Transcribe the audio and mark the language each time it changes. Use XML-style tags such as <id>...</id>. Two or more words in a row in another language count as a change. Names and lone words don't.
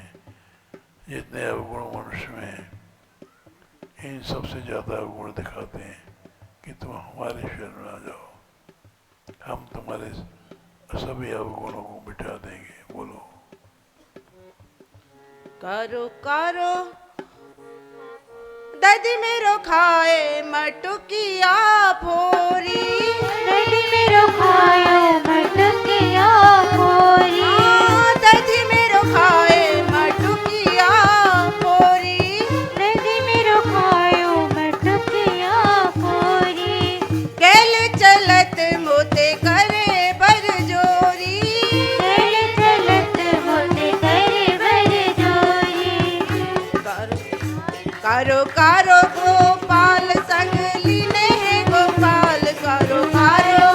<hi>जितने अवगुण मनुष्य में हैं, इन सबसे ज़्यादा अवगुण दिखाते हैं कि तुम हमारे शरण में आ जाओ, हम तुम्हारे सभी अवगुणों को मिटा देंगे। बोलो।</hi> <bra>करो करो ददी मेरो खाए मटुकिया फोरी, दधी मेरो खायो मटकिया फोरी, ददी मेरो खाए मटुकिया फोरी। दधी मेरो खायो मटकिया फोरी। कैल चलत मोते करे बरजोरी, चल चलत मोते करे बरजोरी। करो करो गोपाल संग लीने हैं गोपाल, करो करो</bra>